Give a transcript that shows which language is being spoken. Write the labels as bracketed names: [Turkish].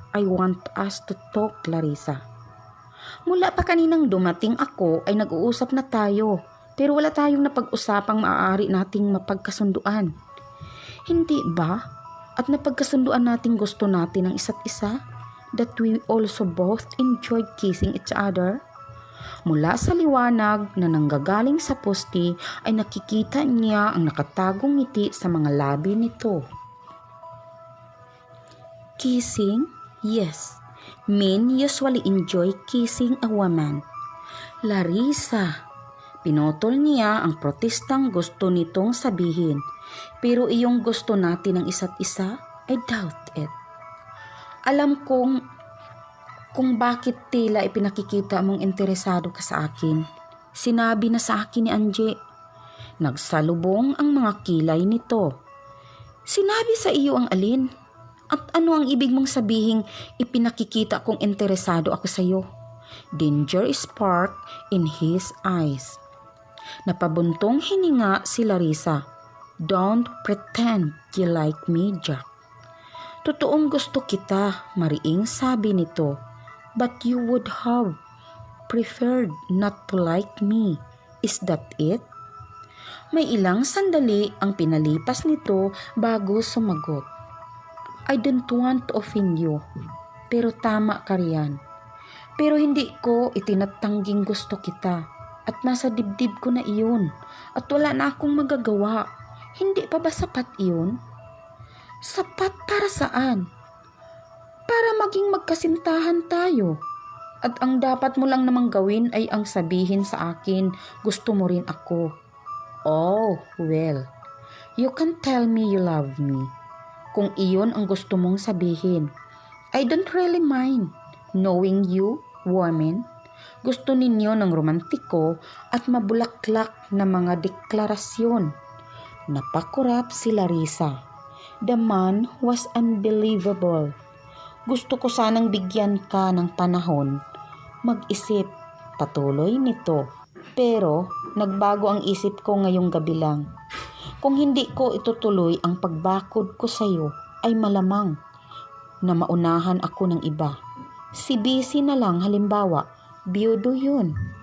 [English] I want us to talk, Larissa. [Filipino] Mula pa kaninang dumating ako ay nag-uusap na tayo. Pero wala tayong napag-usapang maaari nating mapagkasunduan. Hindi ba? At napagkasunduan nating gusto natin ang isa't isa? [English] That we also both enjoyed kissing each other? [Filipino] Mula sa liwanag na nanggagaling sa poste ay nakikita niya ang nakatagong ngiti sa mga labi nito. [English] Kissing? Yes. Men usually enjoy kissing a woman. Larissa. [Filipino] Pinotol niya ang protestang gusto nitong sabihin, pero iyong gusto natin ng isa't isa, [English] I doubt it. [Filipino] Alam kong kung bakit tila ipinakikita mong interesado ka sa akin. Sinabi na sa akin ni Angie. Nagsalubong ang mga kilay nito. Sinabi sa iyo ang alin? At ano ang ibig mong sabihing ipinakikita kong interesado ako sa iyo? [English] Danger spark in his eyes. [Filipino] Napabuntong hininga si Larissa. [English] Don't pretend you like me, [Filipino] Jack. Totoong gusto kita, mariing sabi nito. [English] But you would have preferred not to like me. Is that it? [Filipino] May ilang sandali ang pinalipas nito bago sumagot. [English] I don't want to offend you. [Filipino] Pero tama ka riyan. Pero hindi ko itinatangging gusto kita. At nasa dibdib ko na iyon. At wala na akong magagawa. Hindi pa ba sapat iyon? Sapat para saan? Para maging magkasintahan tayo. At ang dapat mo lang namang gawin ay ang sabihin sa akin, gusto mo rin ako. [English] Oh, well. You can tell me you love me. [Filipino] Kung iyon ang gusto mong sabihin. [English] I don't really mind. Knowing you, woman. [Filipino] Gusto ninyo ng romantiko at mabulaklak na mga deklarasyon. Napakurap si Larissa. [English] The man was unbelievable. [Filipino] Gusto ko sanang bigyan ka ng panahon. mag-isip patuloy nito. Pero nagbago ang isip ko ngayong gabi lang. Kung hindi ko itutuloy ang pagbakod ko sa iyo, ay malamang na maunahan ako ng iba. Si Busy na lang halimbawa, biyudo yun.